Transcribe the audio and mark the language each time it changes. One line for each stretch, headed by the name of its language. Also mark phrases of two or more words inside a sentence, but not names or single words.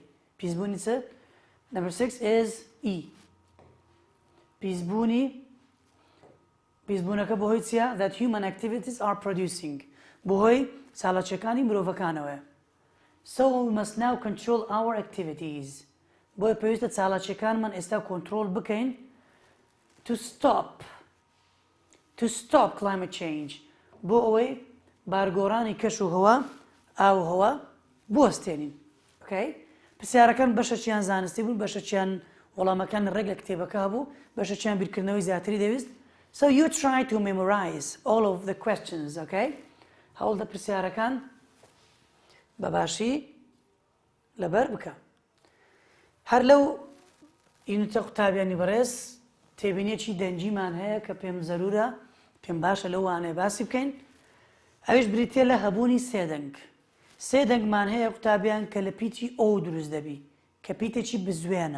Central Kurdish: پیسبوونی چ؟
English: Number 6 is E.
Central Kurdish: پیسبوونەکە بەهۆی چییە؟
English: that human activities are producing
Central Kurdish: بەهۆی چالاکیەکانی مرۆڤەکانەوەیە.
English: So we must now control our activities.
Central Kurdish: بۆیە پێویستە چالاکیەکانمان ئێستا کۆنترۆل بکەین
English: to stop climate change
Central Kurdish: بۆ ئەوەی بارگۆڕانی کەش و هەوا ئاو هەوا بوەستێنین. پرسیارەکان بەشەچیان زانستی بوون، بەشەچیان وەڵامەکان ڕێک لە کتێبەکە بوو، بەشەچیان بیرکردنەوەی زیاتری دەویست.
English: So you try to memorize all of the questions,
Central Kurdish: هەوڵدە پرسیارەکان بەباشی لەبەر بکە. هەر لەو ئینتە قوتابیانی بەڕێز تێبینێکی دەنجیمان هەیە کە پێم زەرورە، پێم باشە لەو وانەیە باسی بکەین. ئەویش بریتێ لە هەبوونی سێدەنگ. سێدەنگمان هەیە قوتابیان کە لە پیتی ئەو دروست دەبی کە پیتێکی بزوێنە.